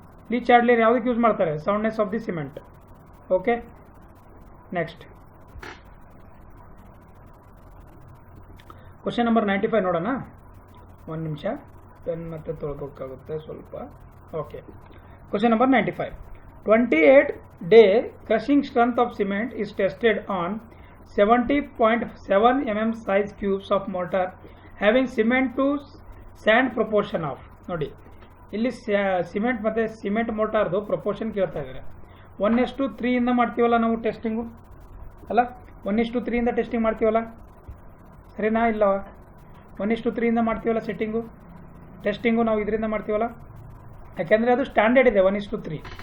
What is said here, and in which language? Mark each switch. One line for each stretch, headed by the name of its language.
Kannada: ಲೀ ಚಾಡ್ಲಿಯರ್ ಯಾವುದಕ್ಕೆ ಯೂಸ್ ಮಾಡ್ತಾರೆ? Soundness of the cement. Okay, next question number 95 ನೋಡೋಣ. ಒಂದು ನಿಮಿಷ, ಪೆನ್ ಮತ್ತೆ ತೊಳ್ಕೋಕ್ಕಾಗುತ್ತೆ ಸ್ವಲ್ಪ. Okay, question number 95.
English: 28-day crushing strength of cement is tested on 70.7 mm size cubes of mortar having cement to sand proportion of.
Kannada: ನೋಡಿ, ಇಲ್ಲಿ cement ಮತ್ತು cement ಮೋಟಾರ್ದು proportion ಕೇಳ್ತಾ ಇದ್ದಾರೆ. 1:3 ಇಂದ ಮಾಡ್ತೀವಲ್ಲ ನಾವು ಟೆಸ್ಟಿಂಗು, ಅಲ್ಲ 1:3 ಇಂದ ಟೆಸ್ಟಿಂಗ್ ಮಾಡ್ತೀವಲ್ಲ, ಸರಿನಾ ಇಲ್ಲವ? 1:3 ಇಂದ ಮಾಡ್ತೀವಲ್ಲ ಟೆಸ್ಟಿಂಗು ನಾವು ಇದರಿಂದ ಮಾಡ್ತೀವಲ್ಲ, ಯಾಕೆಂದರೆ ಅದು ಸ್ಟ್ಯಾಂಡರ್ಡ್ ಇದೆ 1:3.